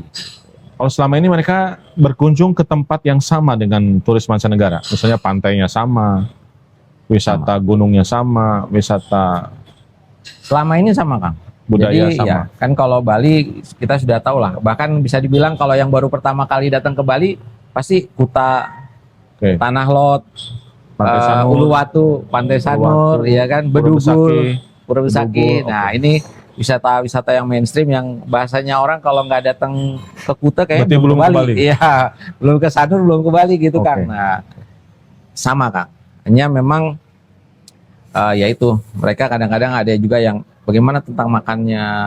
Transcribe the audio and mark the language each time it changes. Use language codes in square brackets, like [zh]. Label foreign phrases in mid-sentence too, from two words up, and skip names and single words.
[id] Kalau selama ini mereka berkunjung ke tempat yang sama dengan turis mancanegara, misalnya pantainya sama, wisata gunungnya sama, wisata Selama ini sama, Kang. budaya Jadi sama. ya, kan kalau Bali kita sudah tahu lah. Bahkan bisa dibilang kalau yang baru pertama kali datang ke Bali pasti Kuta, Oke. Tanah Lot, Pantai Sanur, Uluwatu, Pantai Sanur, Uluwatu, ya kan, Pura Bedugul, Besaki. Pura Besaki. Bedugul, Nah, ini wisata-wisata yang mainstream yang bahasanya orang kalau nggak datang ke Kuta kayak Berarti belum ke Bali. Iya, belum ke Sanur, belum ke Bali gitu, Oke. Kang. Nah, sama, Kang. Hanya memang yaitu mereka kadang-kadang ada juga yang bagaimana tentang makannya.